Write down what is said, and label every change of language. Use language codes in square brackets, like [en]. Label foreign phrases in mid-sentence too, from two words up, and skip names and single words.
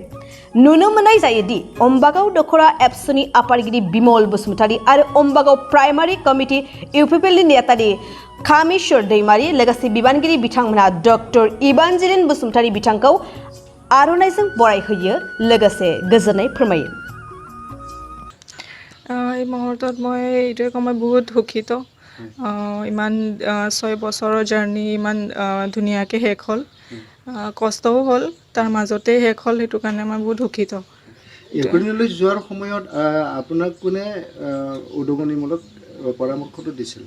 [brx] नुनो मोननाय जायोदि अम्बागाव दखरा एबसुनि आफादगिरि बिमल बसुमतारी आरो अम्बागाव प्राइमारि कमिटि इउपिपिएलनि नेतानि कामेश्वर दैमारी लोगोसे बिबानगिरि बिथांमोनहा डक्टर इभान्जेलिन बसुमतारी बिथांखौ आर'नाइजों बरायहोयो लोगोसे गोजोननाय फोरमायो। [as] এই মুহূৰ্তত মই এইটোৱে ক'ম, মই বহুত সুখিত। ইমান 6 বছৰৰ জাৰ্নি ইমান ধুনীয়াকৈ শেষ হ'ল। কষ্টও হ'ল, তাৰ মাজতেই শেষ হ'ল, সেইটো কাৰণে মই বহুত সুখিত। ইউক্ৰেইনলৈ যোৱাৰ সময়ত আপোনাক কোনে উদগনিমূলক পৰামৰ্শটো দিছিলে?